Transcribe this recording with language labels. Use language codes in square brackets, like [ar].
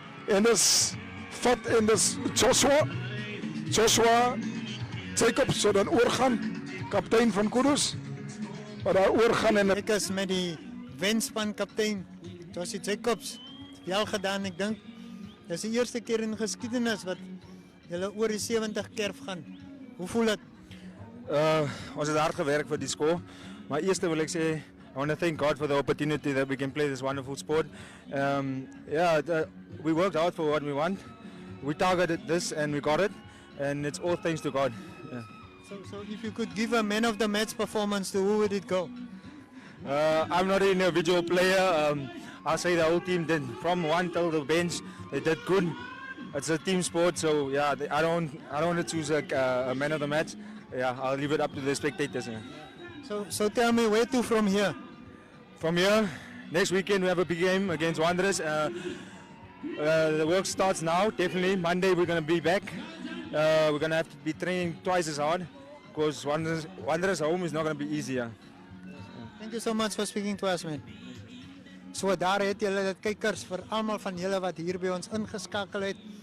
[af] En dis vat en dis Joshua Jacobs so dan oorgaan, kaptein van Kudus. Maar daar oorgaan en ek is met die wenspan kaptein Joshua Jacobs. Wel gedaan, ek dink. Dis die eerste keer in geskiedenis wat julle oor die 70 kerf gaan. Hoe voel dit? Ons het hard gewerk vir die skool. Maar eerst wil ek sê, [en] I want to thank God for the opportunity that we can play this wonderful sport. We worked hard for what we want. We targeted this and we got it. And it's all thanks to God. Yeah. So if you could give a man of the match performance, to who would it go? I'm not an individual player. I'll say the whole team did. From one till the bench, they did good. It's a team sport, so yeah, I don't want to choose a man of the match. Yeah, I'll leave it up to the spectators. Yeah. So tell me, where to from here? From here, next weekend we have a big game against Wanderers. The work starts now, definitely. Monday we're going to be back. We're going to have to be training twice as hard because Wanderers home is not going to be easier. Thank you so much for speaking to us, man. [af] So daar het julle dit kykers vir almal van julle wat hier by ons ingeskakel het.